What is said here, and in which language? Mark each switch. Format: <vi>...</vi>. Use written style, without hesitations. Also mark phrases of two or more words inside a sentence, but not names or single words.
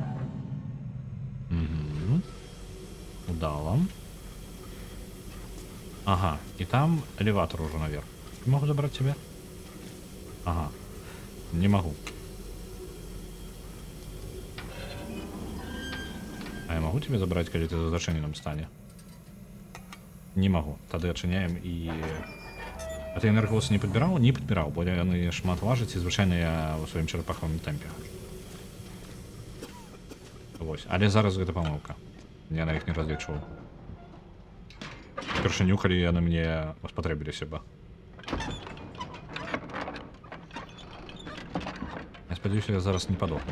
<ru>Удала. Ага, и там элеватор уже наверх. Не могу забрать тебя? Ага, не могу. А я могу тебе забрать, когда ты в зачиненном стане? Не могу. Тогда отчиняем и... А ты энергосы не подбирал? Не подбирал,</ru> <be>бо яны шмат важаць, і звычайна я ў сваім чарапахавым тэмпе. Вось. Але зараз гэта памылка. Я на іх не разлічваў. Упершыню, калі яны мне спатрэбіліся бы. Я спадзяюся, я зараз не падохну.</be>